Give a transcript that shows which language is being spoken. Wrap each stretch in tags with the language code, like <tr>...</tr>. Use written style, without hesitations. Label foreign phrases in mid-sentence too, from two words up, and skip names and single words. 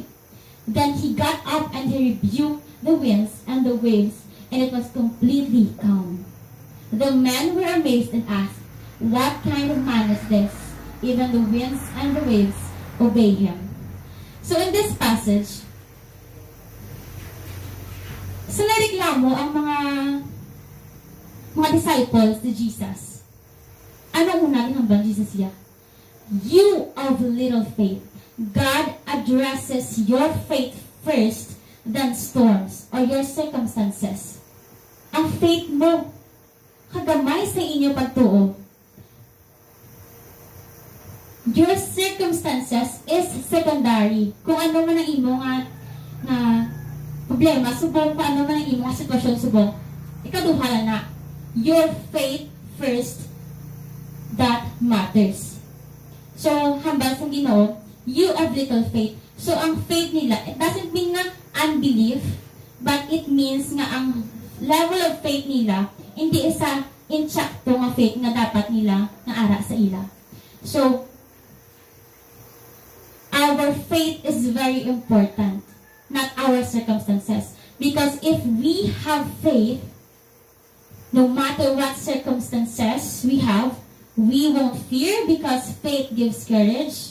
<en>Then he got up and he rebuked the winds and the waves, and it was completely calm. The men were amazed and asked, "What kind of man is this? Even the winds and the waves obey him." So in this passage,</en> <hil>sa nareklamo ang mga disciples ni Jesus, ano muna hinambang Jesus siya?</hil> <en>You of little faith. God addresses your faith first than storms or your circumstances.</en> <hil>Ang faith mo, kagamay sa inyo pagtuo.</hil> <en>Your circumstances is secondary.</en> <hil>Kung ano man ang imo nga problema, subong kung ano man ang imo nga sitwasyon, subong, ikaduhala na.</hil> <en>Your faith first, that matters. So,</en> <hil>hambal sa Ginoo,</hil> <en>you of little faith. So,</en> <hil>ang faith nila,</hil> <en>it doesn't mean</en> <hil>nga unbelief,</hil> <en>but it means</en> <hil>nga ang</hil> <en>level of faith</en> <hil>nila, hindi isa inchakto nga faith nga dapat nila nga ara sa ila.</hil> <en>So, our faith is very important, not our circumstances. Because if we have faith, no matter what circumstances we have, we won't fear because faith gives courage.</en>